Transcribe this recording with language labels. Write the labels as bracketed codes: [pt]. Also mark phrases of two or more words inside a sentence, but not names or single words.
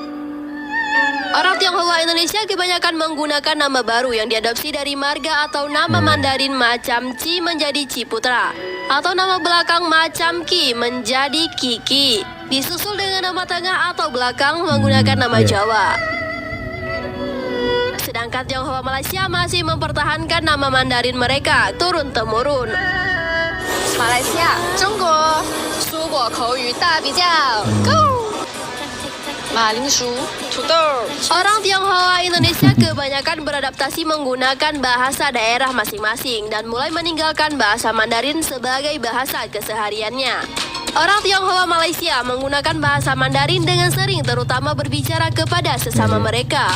[id] Orang Tionghoa Indonesia kebanyakan menggunakan nama baru yang diadopsi dari marga atau nama Mandarin macam Ci menjadi Ciputra, atau nama belakang macam Ki menjadi Kiki, disusul dengan nama tengah atau belakang menggunakan nama Jawa. Sedangkan Tionghoa Malaysia masih mempertahankan nama Mandarin mereka turun-temurun. [zh] Malaysia, Jongguo, 蔬果口语大比较 ，Go！ [id] Orang Tionghoa Indonesia kebanyakan beradaptasi menggunakan bahasa daerah masing-masing dan mulai meninggalkan bahasa Mandarin sebagai bahasa kesehariannya. Orang Tionghoa Malaysia menggunakan bahasa Mandarin dengan sering, terutama berbicara kepada sesama mereka.